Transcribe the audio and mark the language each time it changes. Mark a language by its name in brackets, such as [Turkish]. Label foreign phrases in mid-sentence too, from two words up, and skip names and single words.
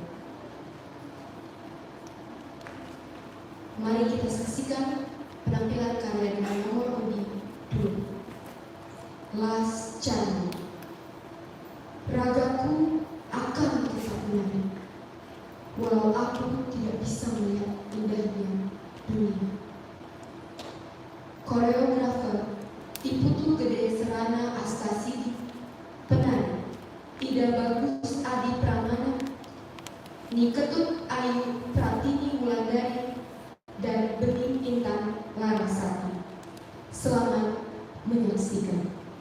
[Indonesian] Mari kita saksikan penampilan karya dengan nomor undi 2, Las Candi. Ragaku akan tetap menari, walau aku tidak bisa melihat indahnya dunia. Koreografer Iputu Gede Serana Astasi, penari Ida Bagus Adi Pramana, Niketut Ayu Pratini Wulandari, dan Bening Intan Larasati. Selamat menyaksikan.